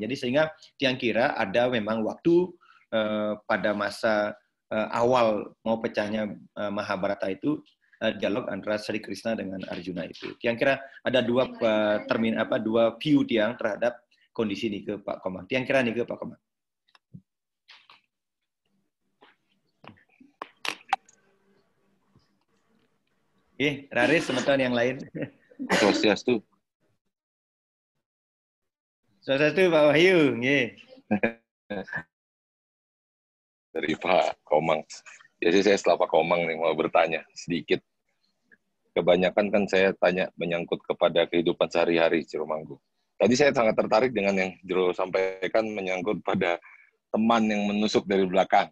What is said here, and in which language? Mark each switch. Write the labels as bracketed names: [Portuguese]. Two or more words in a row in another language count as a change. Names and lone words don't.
[Indonesian] Jadi sehingga Tiang kira ada memang waktu pada masa awal mau pecahnya Mahabharata itu dialog antara Sri Krishna dengan Arjuna itu. Tiang kira ada dua dua view Tiang terhadap kondisi ini ke Pak Komang. Tiang kira nih ke Pak Komang. Raris teman-teman yang lain. [Balinese] Swastiastu. Swastiastu Pak Wahyu. [Indonesian] Dari Pak Komang. Jadi saya setelah Pak Komang nih mau bertanya sedikit. Kebanyakan kan saya tanya menyangkut kepada kehidupan sehari-hari Jero Mangku. Tadi saya sangat tertarik dengan yang Jero sampaikan menyangkut pada teman yang menusuk dari belakang.